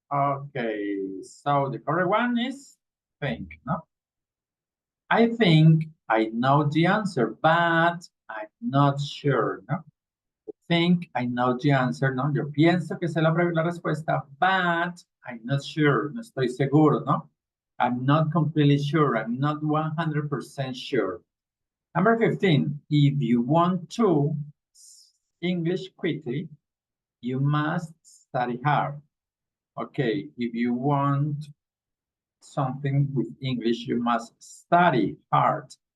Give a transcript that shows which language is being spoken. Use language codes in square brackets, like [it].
[en] Okay, so the correct one is think, no? I think I know the answer, but I'm not sure, no? Think I know the answer, no? [es] Yo pienso que sé la respuesta, [en] but I'm not sure, [es] no estoy seguro, no? [en] I'm not completely sure, I'm not 100% sure. Number 15, if you want to English quickly, you must study hard. Okay, if you want something with English, you must study hard.